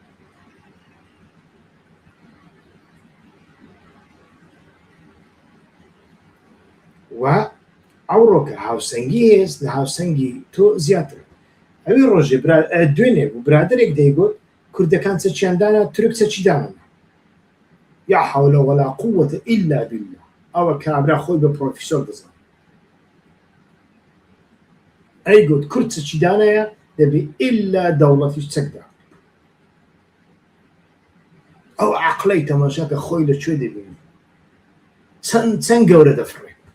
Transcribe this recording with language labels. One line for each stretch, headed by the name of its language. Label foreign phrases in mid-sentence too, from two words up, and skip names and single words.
Central Kurdish: و ئەو ڕۆکە هاوسەنگی هێز لە هاوسەنگی تۆ زیاتر ئەوی ڕۆژێ دوێنێ بوو برادێک دەیگوت کوردەکان چەچیاندانە تورک چەچیدانە
Arabic: یا حول ولا قوة إلا بالله
Central Kurdish: ئەوە کابرا خۆی بە پرۆفیسۆر دەزان ئەیگوت کورد چەچیدانەیە دەبێ ئیلا دەوڵەتیش چەکدا ئەو عەقڵەی تەماشاکە خۆی لەکوێ دەبینی چەند گەورە دەفڕێ